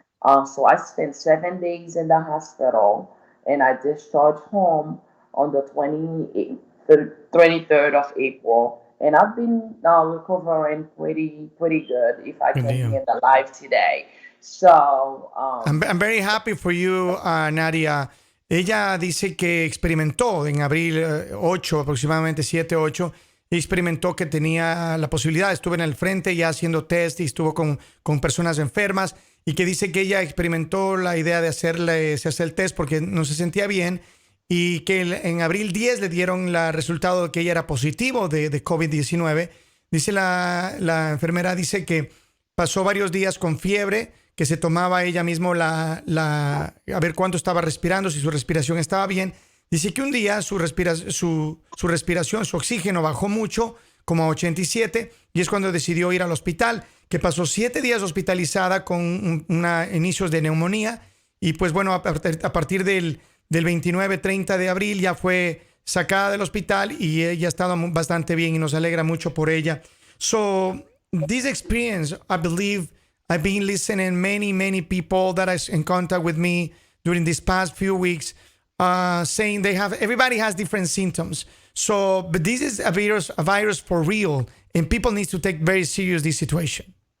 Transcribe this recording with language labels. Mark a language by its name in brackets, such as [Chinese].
[English] So I spent 7 days in the hospital, and I discharged home on the 23rd of April. And I've been recovering pretty good, if I Good can be deal. in the life today. So, I'm very happy for you, Nadia. [Spanish] Ella dice que experimentó en abril 8, aproximadamente 7, 8, experimentó que tenía la posibilidad, estuvo en el frente ya haciendo test y estuvo con personas enfermas, y que dice que ella experimentó la idea de hacerse el test porque no se sentía bien, y que en abril 10 le dieron el resultado de que ella era positivo de COVID-19. Dice la enfermera, dice que pasó varios días con fiebre, que se tomaba ella mismo a ver cuánto estaba respirando, si su respiración estaba bien. Dice que un día su respiración, su oxígeno bajó mucho, como a 87, y es cuando decidió ir al hospital, que pasó 7 días hospitalizada con inicios de neumonía, y pues bueno, a partir del 29-30 de abril ya fue sacada del hospital y ella ha estado bastante bien y nos alegra mucho por ella. [English] So, this experience, I believe, I've been listening many people that are in contact with me during these past few weeks, saying everybody has different symptoms. So, but this is a virus for real, and people need to take very serious this situation.